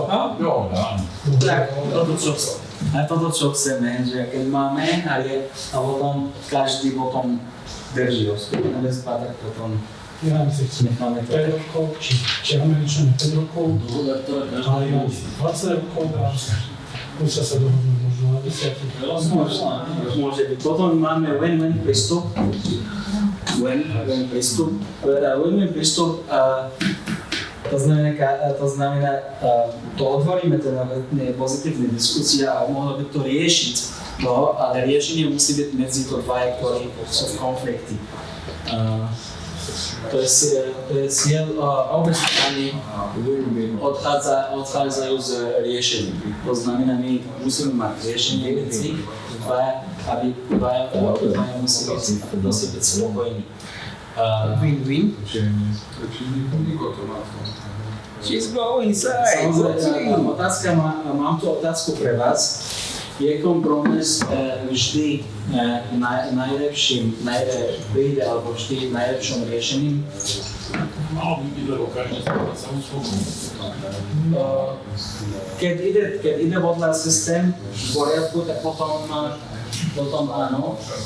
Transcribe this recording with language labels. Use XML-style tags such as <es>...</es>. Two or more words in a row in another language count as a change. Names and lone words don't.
<sk>Tak, toto čo chceme, že keď máme a potom každý potom drží osobne tak potom Ja si chcem necháme to. 5 rokov, či Američania 5 rokov, ale ja 20 rokov a musia sa dohodnúť možno na 10. Môže byť. Potom máme win-win prístup. Win-win prístup. To znamená, to otvoríme teda pozitívne diskusie a mohlo by to riešiť to, ale riešenie musí byť medzi to dvaja, ktorí sú v konflikte. To je cieľ, obe strany odchádzajú z riešení. To znamená, my musíme mať riešenie medzi dvaja, aby dvaja musí byť spokojní.</sk> <en>Win-win. She's going inside.</en> <sk>Otázka, mám tu otázku pre vás. Je kompromis vždy najlepším, príde alebo vždy najlepším riešením? Malo by byť, lebo každý sa uspokojí. Keď ide vodná systém v poriadku, tak potom áno.</sk>